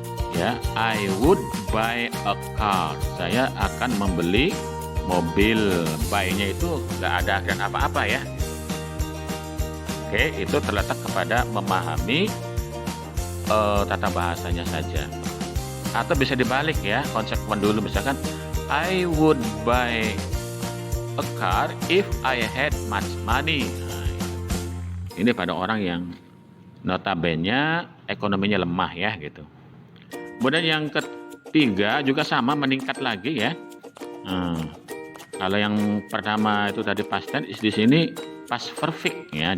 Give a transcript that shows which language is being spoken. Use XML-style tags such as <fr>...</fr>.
<en>Ya, I would buy a car.</en> <id>Saya akan membeli mobil. Buy-nya itu nggak ada akhiran apa-apa ya. Oke, itu terletak kepada memahami tata bahasanya saja.</id> <en>Atau bisa dibalik ya, konsekuen dulu, misalkan I would buy a car if I had much money.</en> <id>Nah, ini pada orang yang notabene ekonominya lemah ya gitu. Kemudian yang ketiga juga sama, meningkat lagi ya. Kalau yang pertama itu tadi past tense, di sini past perfect ya.</id>